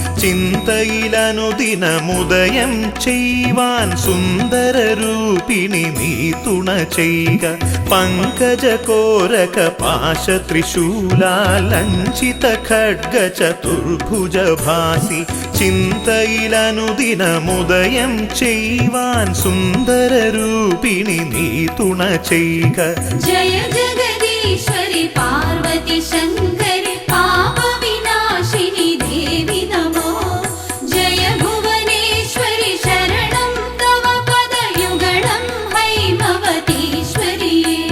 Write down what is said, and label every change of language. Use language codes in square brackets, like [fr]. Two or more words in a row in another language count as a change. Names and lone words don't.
[ml] ചിന്തയിലനുദിനമുദയം ചെയ്യുവാൻ സുന്ദര രൂപിണി നീ തുണ ചെയ്യുക പങ്കജകോരക പാശ ത്രിശൂലാലഞ്ചിത ഖഡ്ഗ ചതുർഭുജ ഭാസി ചിന്തയിലനുദിനമുദയം ചെയ്യുവാൻ സുന്ദര രൂപിണി നീ തുണ ചെയ്യുക [sa] जय जगदीश्वरि पार्वती शङ्करि पापविनाशिनि देवि नमो जय भुवनेश्वरि शरणं तव पदयुगलं हैमवतीश्वरि